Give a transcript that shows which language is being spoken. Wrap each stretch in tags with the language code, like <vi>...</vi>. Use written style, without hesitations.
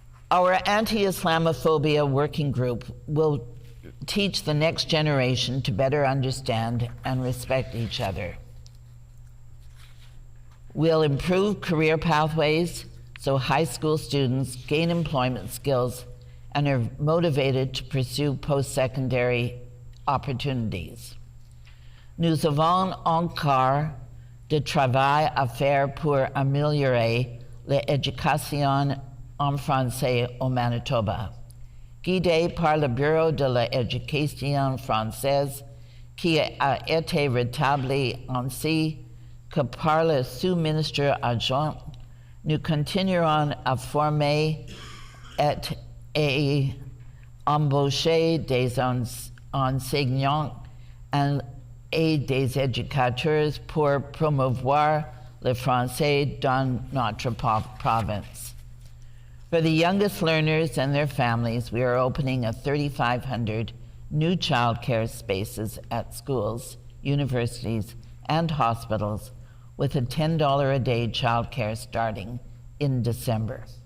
<en>Our anti-Islamophobia working group will teach the next generation to better understand and respect each other. We'll improve career pathways so high school students gain employment skills and are motivated to pursue post-secondary opportunities.</en> <fr>Nous avons encore de travail à faire pour améliorer l'éducation en français au Manitoba, guidé par le Bureau de l'éducation française, qui a été rétabli ainsi que par le sous-ministre adjoint. Nous continuerons à former et embaucher des enseignants et des éducateurs pour promouvoir le français dans notre province.</fr> <en>For the youngest learners and their families, we are opening 3,500 new childcare spaces at schools, universities, and hospitals with a $10 a day childcare starting in December.</en>